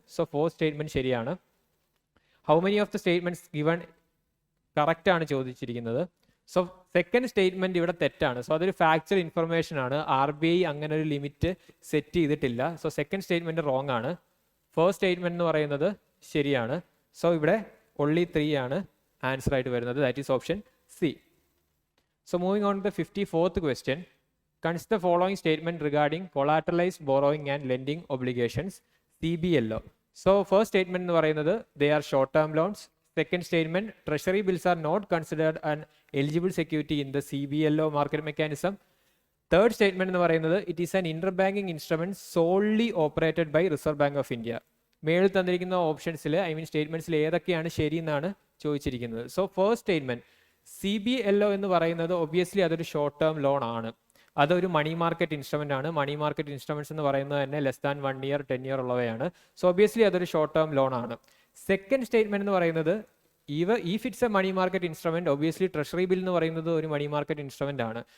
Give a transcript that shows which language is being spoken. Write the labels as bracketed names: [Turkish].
[English] so fourth statement [Malayalam] ശരിയാണ്. [English] how many of the statements given correct [Malayalam] ആണ് ചോദിച്ചിരിക്കുന്നത്. So second statement ഇവിടെ തെറ്റാണ്. സോ അതൊരു ഫാക്ച്വൽ ഇൻഫർമേഷൻ ആണ്. RBI അങ്ങനെ ഒരു ലിമിറ്റ് സെറ്റ് ചെയ്തിട്ടില്ല. സോ സെക്കൻഡ് സ്റ്റേറ്റ്മെന്റ് റോങ് ആണ്. ഫസ്റ്റ് സ്റ്റേറ്റ്മെന്റ് എന്ന് പറയുന്നത് ശരിയാണ്. സോ ഇവിടെ [English] only 3 [Malayalam] ആണ് ആൻസർ ആയിട്ട് വരുന്നത്. [English] That is option C. So moving on to the 54th question. Consider the following statement regarding collateralized borrowing and lending obligations, CBLO. So first statement [Malayalam] എന്ന് പറയുന്നത് [English] they are short term loans. Second statement, treasury bills are not considered an eligible security in the CBLO market mechanism. Third statement [Malayalam] എന്ന് പറയുന്നത് [English] it is an interbanking instrument solely operated by Reserve Bank of India. [Malayalam] മേളിൽ തന്നിരിക്കുന്ന ഓപ്ഷൻസിൽ സ്റ്റേറ്റ്മെന്റ്സിൽ ഏതൊക്കെയാണ് ശരി എന്നാണ് ചോദിച്ചിരിക്കുന്നത്. So first statement CBLO എന്ന് പറയുന്നത് ഒബ്വിയസ്ലി അതൊരു ഷോർട്ട് ടേം ലോൺ ആണ്. അതൊരു മണി മാർക്കറ്റ് ഇൻസ്ട്രുമെന്റ് ആണ്. മണി മാർക്കറ്റ് ഇൻസ്ട്രുമെന്റ്സ് എന്ന് പറയുന്നത് തന്നെ ലെസ് ദാൻ 1 year 10 year ഉള്ളവയാണ്. സോ ഒബ്വിയസ്ലി അതൊരു ഷോർട്ട് ടേം ലോൺ ആണ്. സെക്കൻഡ് സ്റ്റേറ്റ്മെന്റ് എന്ന് പറയുന്നത് [English] if it's a money market instrument, obviously treasury bill [Malayalam] എന്ന് പറയുന്നത് ഒരു മണി മാർക്കറ്റ് ഇൻസ്ട്രുമെന്റ് ആണ്.